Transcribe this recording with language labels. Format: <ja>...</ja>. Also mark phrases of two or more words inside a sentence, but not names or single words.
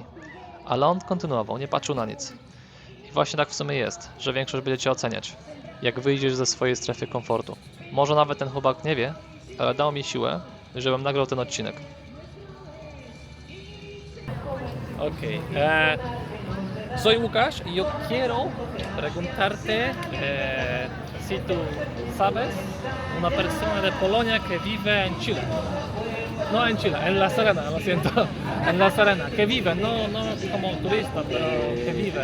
<pl>Ale on kontynuował, nie patrzył na nic. I właśnie tak w sumie jest, że większość będzie Cię oceniać, jak wyjdziesz ze swojej strefy komfortu. Może nawet ten chłopak nie wie, ale dał mi siłę, żebym nagrał ten odcinek. Okej.</pl> <es>Soy Łukasz y yo quiero preguntarte si tú sabes una persona de Polonia que vive en Chile. No en Chile, en La Serena, lo siento. En La Serena, que vive, no como turista, pero que vive.</es>